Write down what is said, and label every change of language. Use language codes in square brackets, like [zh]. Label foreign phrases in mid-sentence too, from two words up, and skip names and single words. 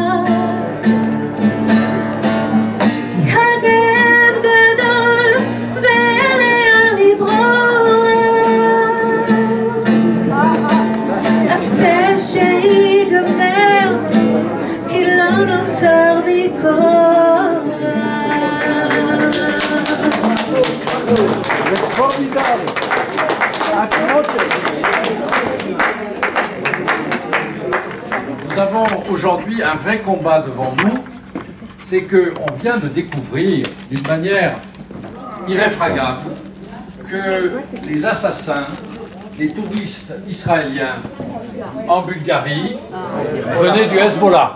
[he] הכאב גדול ואין לאן לברוח, עשה שיגמר, כי לא נוצר בי כוח. [fr] Nous avons aujourd'hui un vrai combat devant nous, c'est qu'on vient de découvrir d'une manière irréfragable que les assassins, les touristes israéliens en Bulgarie venaient du Hezbollah.